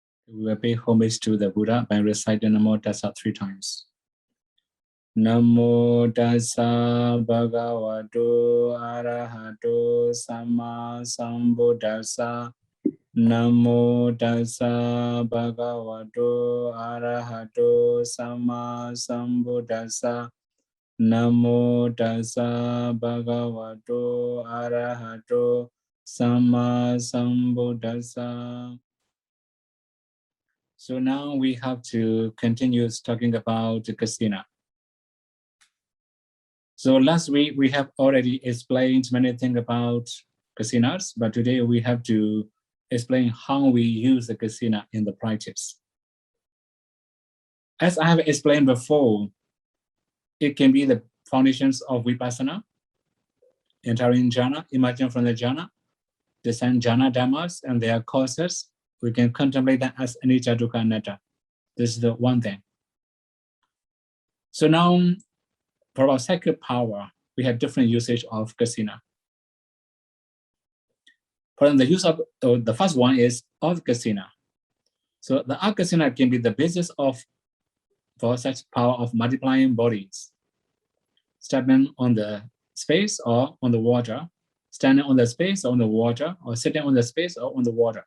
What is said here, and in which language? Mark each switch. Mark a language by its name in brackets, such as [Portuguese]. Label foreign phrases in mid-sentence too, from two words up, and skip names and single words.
[English] We will pay homage to the Buddha by reciting [Pali] Namo Tassa [English] 3 times. [Pali] Namo Tassa Bhagavato Arahato Samma Sambuddhassa. Namo Tassa Bhagavato Arahato Samma Sambuddhassa. Namo Tassa Bhagavato Arahato Samma Sambuddhassa. [English] So now we have to continue talking about Kasina. So last week we have already explained many things about Kasinas, but today we have to explain how we use the Kasina in the practice. As I have explained before, it can be the foundations of Vipassana, entering jhana, emerging from the jhana, descend [Pali] jhana dhammas [English] and their causes. We can contemplate that as [Pali] anicca, dukkha, anatta. [English] This is the one thing. So now, for our sacred power, we have different usage of Kasina. For the use of the first one is of Kasina. So the Kasina can be the basis for such power of multiplying bodies, standing on the space or on the water, standing on the space or on the water, or sitting on the space or on the water.